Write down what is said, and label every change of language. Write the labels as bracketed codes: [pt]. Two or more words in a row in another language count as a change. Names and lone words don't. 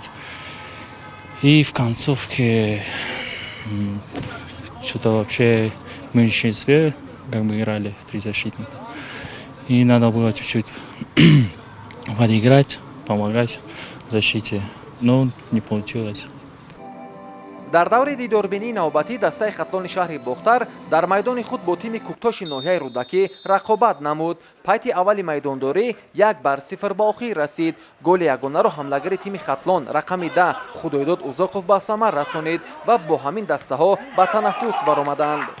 [ru] И в концовке что-то вообще в меньшинстве как бы играли в 3 защитника. И надо было чуть-чуть подыграть, помогать в защите. Но не получилось. [tg] дар даври дидорбинии навбатӣ дастаи хатлони шаҳри Бохтар дар майдони худ бо тими Куктоши ноҳияи Рӯдакӣ рақобат намуд. пайти аввали майдондорӣ 1 бар 0 ба охир расид. голи ягонаро ҳамлагари тими хатлон рақами 10 Худоидод Узоқов ба самар расонид ва бо ҳамин дастаҳо ба танаффус баромаданд.